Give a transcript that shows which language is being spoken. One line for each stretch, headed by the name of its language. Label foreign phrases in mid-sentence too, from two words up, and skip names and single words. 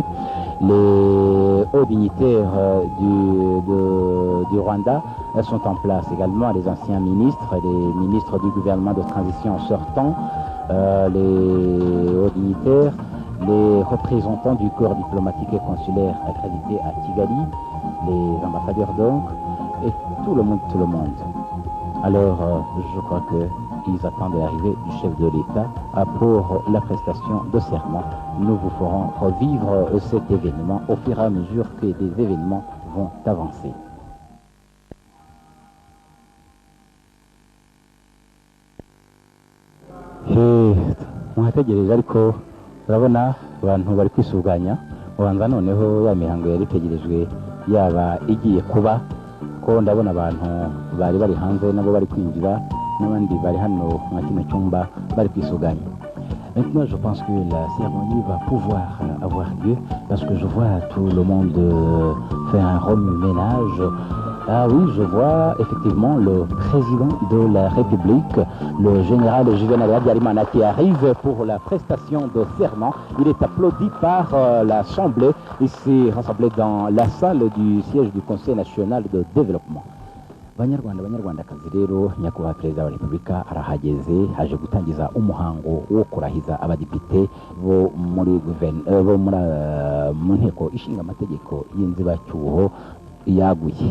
French: Les hauts dignitaires du Rwanda sont en place également, les anciens ministres, les ministres du gouvernement de transition sortant, les hauts dignitaires, les représentants du corps diplomatique et consulaire accrédité à Kigali, les ambassadeurs donc, et tout le monde. Alors, je crois ils attendent l'arrivée du chef de l'État pour la prestation de serment. Nous vous ferons revivre cet événement au fur et à mesure que les événements vont avancer.
Kinyarwanda: Mwategereje ariko urabona abantu bari kwisuganya ubanza noneho ya mihango yari itegerejwe yaba igiye kuba ko ndabona abantu bari hanze nabo bari kwinjira n'abandi bari hano mu kino cyumba bari kwisuganya.
French: Maintenant, je pense que la cérémonie va pouvoir avoir lieu parce que je vois tout le monde faire un remue-ménage. Ah oui, je vois effectivement le président de la République, le général Juvenal Habyarimana, qui arrive pour la prestation de serment. Il est applaudi par l'Assemblée. Il s'est rassemblé dans la salle du siège du Conseil national de développement.
Kinyarwanda: Banyarwandakazi rero nyakubahwa perezida wa repubulika arahageze haje gutangiza umuhango wo kurahiza abadepite bo mu nteko ishinga amategeko y'inzibacyuho yaguye.